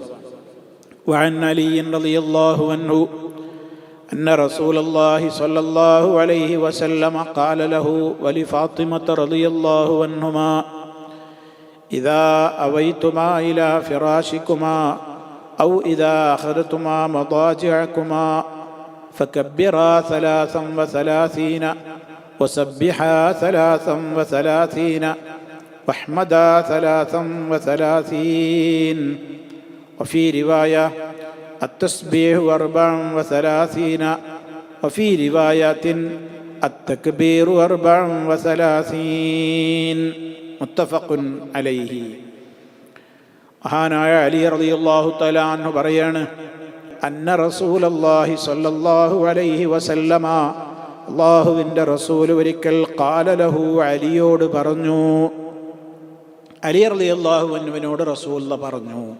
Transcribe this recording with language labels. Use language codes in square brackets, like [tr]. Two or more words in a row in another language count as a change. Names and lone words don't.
[ar] وعن علي رضي الله عنه أن رسول الله صلى الله عليه وسلم قال له ولفاطمة رضي الله عنهما إذا أويتما إلى فراشكما أو إذا أخذتما مضاجعكما فكبرا 33 وسبحا 33 واحمدا 33 وفي رواية التسبيح 34 وفي رواية التكبير 34 متفق عليه. [ml] മഹാനായ അലി [ar] رضي الله تعالى عنه [ml] പറയാണ്, [ar] أن رسول الله صلى الله عليه وسلم, [ml] അല്ലാഹുവിൻ്റെ റസൂൽ ഒരിക്കൽ [ar] قال له, [ml] അലിയോട് പറഞ്ഞു. അലി റളിയല്ലാഹു അൻഹുവിനോട് റസൂൽ പറഞ്ഞു.